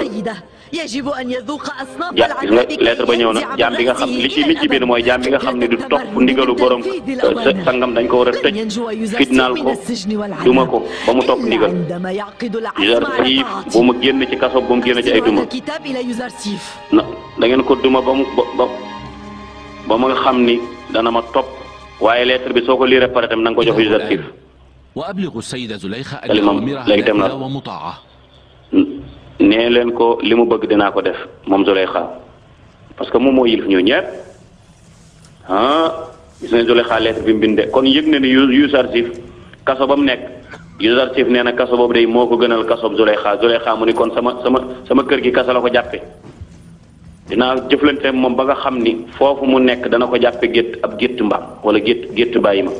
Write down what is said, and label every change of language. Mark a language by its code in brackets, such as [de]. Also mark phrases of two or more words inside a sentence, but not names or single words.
[wo] gis nga lettre ba ñëw na jaam bi nga xam li ci biir mooy jaam bi nga xam ne du topp ndigalu borom sangam dañ ko war a tëj fitnaal ko duma ko ba mu topp ndigal. Youssouf bu mu génn ci kaso bu mu génn ci ay duma na da ngeen ko duma ba mu nga xam ni dana ma topp waaye lettre bi soo ko lire pare tam na nga ko jox Youssouf. [ar] وأبلغ السيدة زليخة أن أوامرها نافذة ومطاعة. [wo] nee leen ko li mu bëgg dinaa ko def moom Zulaykha [fr] parce que [wo] moom moo yilif ñu ñëpp gis nañ Zulaykha lettre bi mu bindee kon yëg na ni Youssouf kaso ba mu nekk Youssouf nee na kaso boobu day moo ko gënal kaso Zulaykha mu ni kon sama kër gi kaso la ko jàppe dinaa jëflante moom ba nga xam ni foofu mu nekk dana ko jàppe gétt mbaam wala gétt bàyyi ma.